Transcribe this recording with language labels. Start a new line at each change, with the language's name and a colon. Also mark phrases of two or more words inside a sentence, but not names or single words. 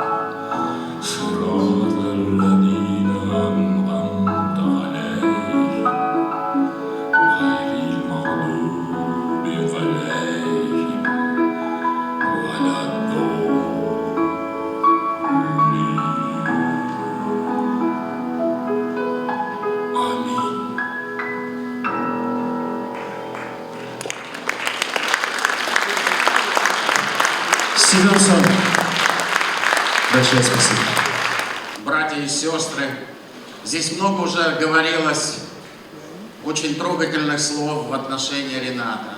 Arabic: صراط الذين أنعمت عليهم غير المغضوب عليهم ولا الضالين آمين.
Russian: Семен Сон, большое спасибо. Братья и сестры, здесь много уже говорилось очень трогательных слов в отношении Рената.